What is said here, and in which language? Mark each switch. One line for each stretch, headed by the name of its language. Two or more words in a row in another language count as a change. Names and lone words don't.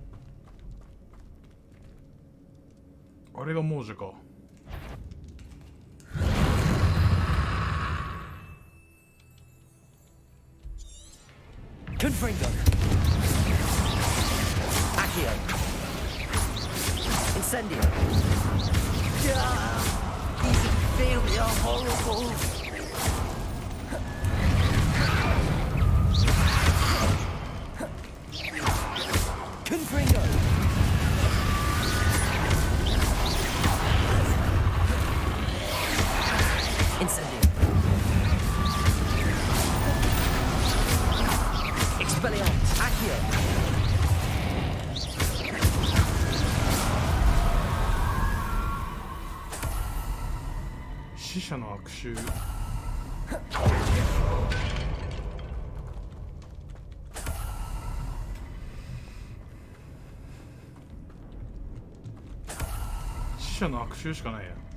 Japanese: あれが亡者か。
English: Confringo. Accio. Incendio. These inferior horrible. Confringo. Incendio. Expelliarmus. Accio.
Japanese: 死者の悪臭。死者の悪臭しかないやん。